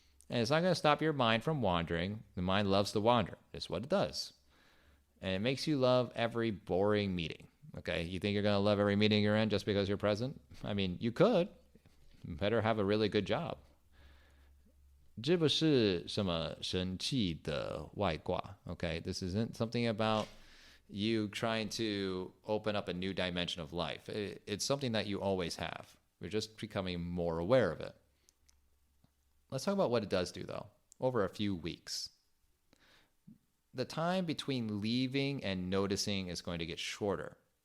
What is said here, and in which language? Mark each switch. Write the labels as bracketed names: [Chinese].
[English] And it's not going to stop your mind from wandering. The mind loves to wander. It's what it does. And it makes you love every boring meeting. Okay, you think you're going to love every meeting you're in just because you're present? I mean, you could. better have a really good job. [Chinese] 这不是什么神器的外挂, okay? [English] This isn't something about you trying to open up a new dimension of life. It's something that you always have. You're just becoming more aware of it. Let's talk about what it does do, though, over a few weeks. The time between leaving and noticing is going to get shorter.